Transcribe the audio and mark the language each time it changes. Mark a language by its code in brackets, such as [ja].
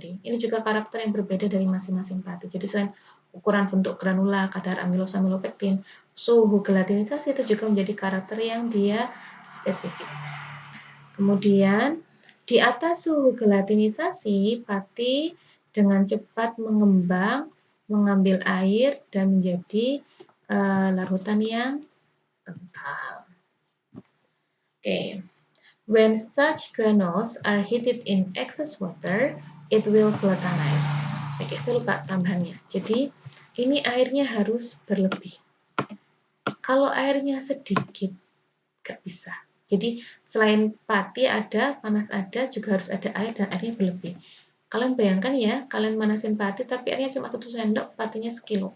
[id] Jadi ini juga karakter yang berbeda dari masing-masing pati. Jadi selain ukuran bentuk granula, kadar amilosa amilopektin, suhu gelatinisasi itu juga menjadi karakter yang dia spesifik. Kemudian di atas suhu gelatinisasi, pati dengan cepat mengembang, mengambil air dan menjadi larutan yang kental. [en] Okay. When starch granules are heated in excess water, it will gelatinize. [id] Oke, saya lupa tambahannya. Jadi, ini airnya harus berlebih. Kalau airnya sedikit, nggak bisa. Jadi, selain pati ada, panas ada, juga harus ada air dan airnya berlebih. Kalian bayangkan ya, kalian manasin pati tapi airnya cuma 1 sendok, patinya sekilo.